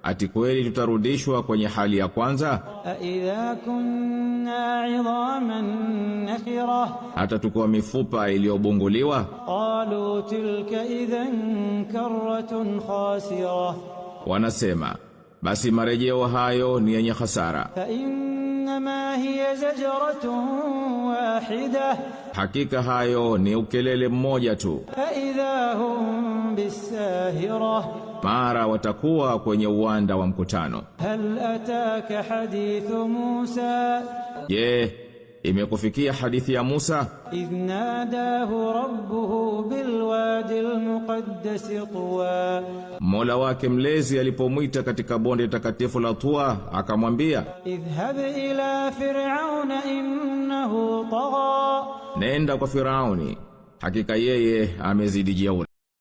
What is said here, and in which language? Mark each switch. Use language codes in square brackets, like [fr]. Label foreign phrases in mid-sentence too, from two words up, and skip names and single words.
[sw] ati kweli tutarudishwa kwenye hali ya kwanza? [ar] أَإِذَا كُنَّا عِظَامًا نَخِرَةً [sw] hata tukuwa mifupa iliyobunguliwa? [ar] قَالُوا تِلْكَ إِذًا كَرَّةٌ خَاسِرَةٌ [sw] Wanasema, basi marejeo hayo ni yenye hasara. [ar] فَإِنَّمَا هِيَ زَجْرَةٌ وَاحِدَةٌ [sw] Hakika hayo ni ukelele mmoja tu. [ar] فَإِذَا هُمْ بِالسَّاهِرَةِ [sw] Mara watakuwa kwenye uwanda wa mkutano. [ar] هَلْ أَتَاكَ حَدِيثُ مُوسَى [sw] Je, imekufikia hadithi ya Musa [ar] إِذْ نَادَاهُ رَبُّهُ بِالْوَادِ الْمُقَدَّسِ طُوًى [sw] Mola wake mlezi alipomwita katika bonde takatifu la Tua akamwambia, [ar] اذهب إلى فرعون إنه طغى [sw] nenda kwa Firauni, hakika yeye amezidi jeuri.